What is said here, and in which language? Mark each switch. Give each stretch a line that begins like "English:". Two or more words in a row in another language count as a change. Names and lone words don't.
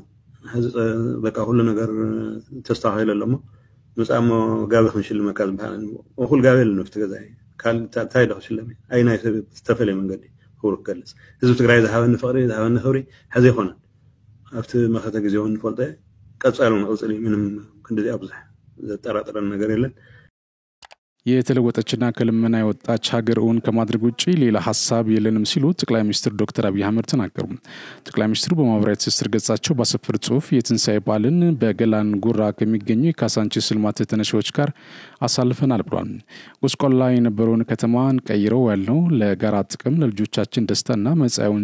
Tigrinya: በቃ ኩሉ ነገር ተስተኻኺሉ ኣሎ እሞ መፃሞ ጋቢ ክንሽልመካ ዝበሃል እኹል ጋቢ የለን ኣብቲ ገዛይ እንታይ ዶ ክሽለመ ኣይ ናይ ሰብ ዝተፈለየ መንገዲ ክብሪ ክገልፅ ህዝቢ ትግራይ ዝሃበኒ ፍቕሪ ዝሃበኒ ክብሪ ሕዚ ይኮነን ኣብቲ መኸተ ጊዜ እውን ንፈልጦ ቀፃሉ ንቕፅል ምንም ክንደዚ ኣብዙሕ ዘጠራጥረን ነገር የለን
Amharic: የተለወጠችና ከልመና የወጣች ሀገር እውን ከማድረግ ውጪ ሌላ ሐሳብ የለንም ሲሉ ጠቅላይ ሚኒስትር ዶክተር አብይ አህመድ ተናገሩ። ጠቅላይ ሚኒስትሩ በማህበራዊ ትስስር ገጻቸው ባሰፈሩ ጽሑፍ የትንሳኤ በዓልን በገላን ጉራ ከሚገኙ የካሳንቺስ ልማት ተነሺዎች ጋር አሳልፈናል ብሏል። ጎስቋላ የነበረውን ከተማን ቀይረው ያለው ለጋራ ጥቅም ለልጆቻችን ደስታና መጻኢውን